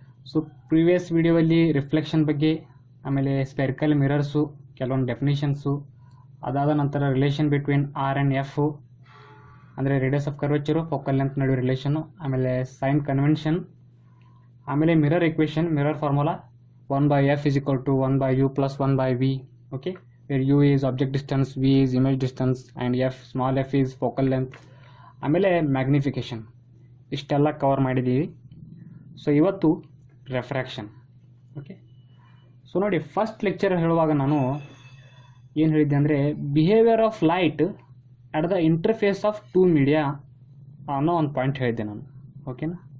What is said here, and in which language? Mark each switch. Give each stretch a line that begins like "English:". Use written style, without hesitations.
Kannada: So previous ವಿಡಿಯೋದಲ್ಲಿ reflection ಬಗ್ಗೆ, ಆಮೇಲೆ ಸ್ಪೆರಿಕಲ್ ಮಿರರ್ಸು, ಕೆಲವೊಂದು ಡೆಫಿನೇಷನ್ಸು, ಅದಾದ ನಂತರ relation between R and F ಅಂದರೆ ರೇಡಿಯಸ್ ಆಫ್ ಕರ್ವೇಚರು, ಫೋಕಲ್ ಲೆಂತ್ ನಡುವೆ ರಿಲೇಷನ್ನು, ಆಮೇಲೆ ಸೈನ್ ಕನ್ವೆನ್ಷನ್, ಆಮೇಲೆ mirror equation, mirror formula 1/f = 1/u + 1/v. Okay,
English: where u is object distance, v is image distance and small f is focal length.
Kannada: ಆಮೇಲೆ magnification, ಇಷ್ಟೆಲ್ಲ cover ಮಾಡಿದ್ದೀವಿ. So ಇವತ್ತು ರೆಫ್ರಾಕ್ಷನ್. Okay, so ನೋಡಿ, first lecture ಹೇಳುವಾಗ ನಾನು ಏನು ಹೇಳಿದ್ದೆ ಅಂದರೆ
English: behaviour of light at the interface of two media
Kannada: ಅನ್ನೋ ಒಂದು ಪಾಯಿಂಟ್ ಹೇಳಿದ್ದೆ ನಾನು. ಓಕೆನಾ?